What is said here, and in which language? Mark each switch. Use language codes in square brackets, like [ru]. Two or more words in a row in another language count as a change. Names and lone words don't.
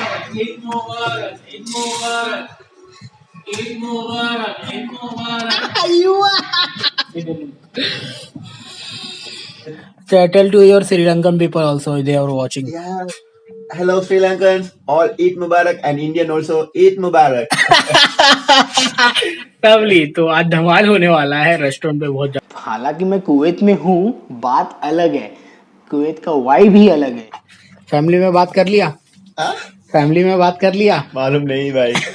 [ar] عيد مبارك، عيد مبارك، عيد مبارك، عيد مبارك. [en] Tell to your Sri Lankan people also, they are watching. Yeah. Hello Sri Lankans, all [ar] عيد مبارك [en] and Indian also [ar] عيد مبارك. [hi] तबली तो आज धमाल होने वाला है रेस्टोरेंट पे बहुत ज्यादा। हालांकि मैं कुवैत में हूँ, बात अलग है, कुवैत का वाइब ही अलग है। फैमिली में बात कर लिया? हाँ? फैमिली में बात कर लिया? मालूम नहीं भाई।